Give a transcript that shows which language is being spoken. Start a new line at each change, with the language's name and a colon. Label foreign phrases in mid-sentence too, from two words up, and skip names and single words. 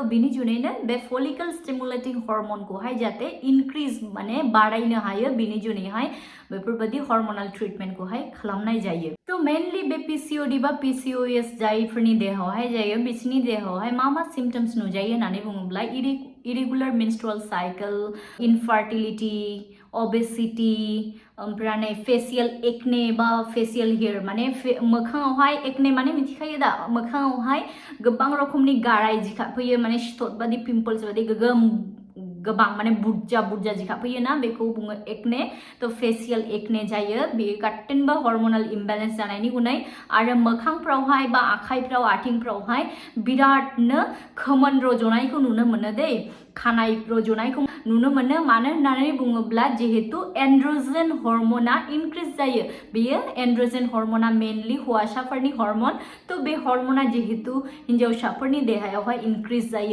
Bodo: बिनि जुनैनो बे
English: follicle stimulating
Bodo: हर्मोनखौहाय जाते इनक्रिज माने बारायनो हायो बिनि जुनैहाय बेफोरबायदि हर्मोनल ट्रिटमेन्टखौहाय खालामनाय जायो तो मेनलि बे पिसिओडि बा पिसिओएस जायफोरनि देहायावहाय जायो बिसिनि देहायावहाय मा सिम्पटम्स नुजायो होननानै बुङोब्ला
English: irregular menstrual cycle infertility obesity
Bodo: ओमफ्राय
English: facial acne
Bodo: बा
English: facial hair
Bodo: माने मोखाङावहाय एक्ने माने मिथिखायो दा मोखाङावहाय गोबां रोखोमनि गाराय जिखाफैयो माने सिथर बादि पिम्पल्स बादि गोबां माने बुरजा जिखाफैयो ना बेखौ बुङो एक्ने तो
English: facial acne
Bodo: जायो बे गासिबो
English: hormonal imbalance
Bodo: जानायनि गुनै आरो मोखांफ्रावहाय बा आखाइफ्राव आथिंफ्रावहाय बिरादनो खोमोन रज'नायखौ नुनो मोनो दै खानाय रज'नायखौ नुनो मोनो मानो होननानै बुङोब्ला जिहेतु एन्ड्रोजेन हर्मोना इनक्रिज जायो बेयो एन्ड्रोजेन हर्मोना मेनलि हौवासाफोरनि हर्मोन तो बे हर्मोना जिहेतु हिन्जावसाफोरनि देहायावहाय इनक्रिज जायो